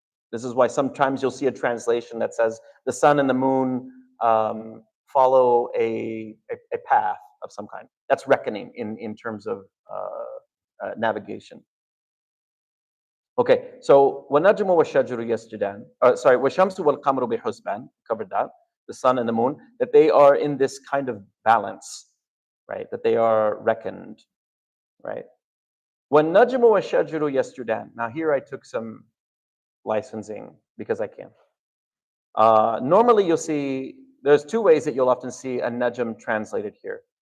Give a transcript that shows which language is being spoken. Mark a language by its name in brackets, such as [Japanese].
[English] This is why sometimes you'll see a translation that says the sun and the moon follow a path of some kind. That's reckoning in terms of navigation. Okay, so [Arabic] وَالنَّجْمُ وَالشَّجَرُ يَسْجُدَانِ. [English] Sorry, [Arabic] وَالشَّمْسُ وَالْقَمَرُ بِحُسْبَانٍ. [English] Covered that. The sun and the moon, that they are in this kind of balance, right? That they are reckoned, right? [Arabic] وَالنَّجْمُ وَالشَّجَرُ يَسْجُدَانِ. [English] Now here I took some licensing because I can. Normally you'll see, there's two ways that you'll often see a najm translated here.